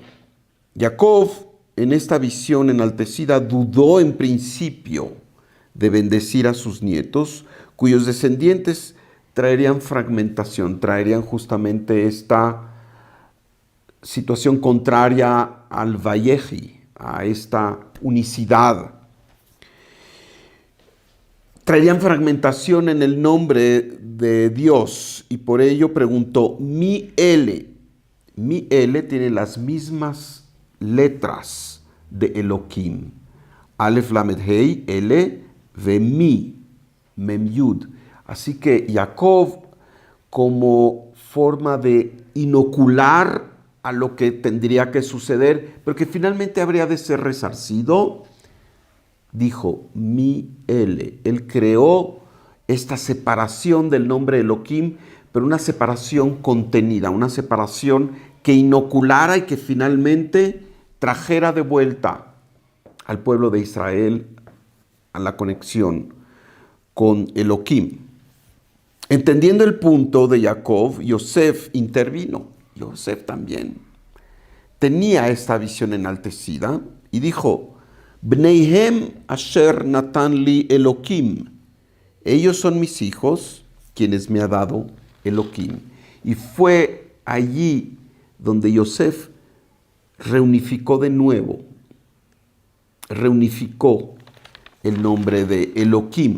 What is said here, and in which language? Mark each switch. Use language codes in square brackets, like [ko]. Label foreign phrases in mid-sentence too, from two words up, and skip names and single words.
[es] Jacob, en esta visión enaltecida, dudó en principio de bendecir a sus nietos, cuyos descendientes traerían fragmentación, traerían justamente esta situación contraria al Vayehi, a esta unicidad. Traerían fragmentación en el nombre de Dios y por ello preguntó, Mi L tiene las mismas letras de Elohim. Aleph, Lamed, Hei, L, Ve, Mi, Mem, Yud. Así que Jacob, como forma de inocular a lo que tendría que suceder, pero que finalmente habría de ser resarcido, dijo, Mi L. Él creó esta separación del nombre Elohim, pero una separación contenida, una separación que inoculara y que finalmente trajera de vuelta al pueblo de Israel a la conexión con Elohim. Entendiendo el punto de Jacob, Yosef intervino. Yosef también tenía esta visión enaltecida y dijo, [he] בניהם אשר נתן לי אלהים. [es] Ellos son mis hijos, quienes me ha dado Elohim. Y fue allí donde Yosef reunificó de nuevo, reunificó el nombre de Elohim.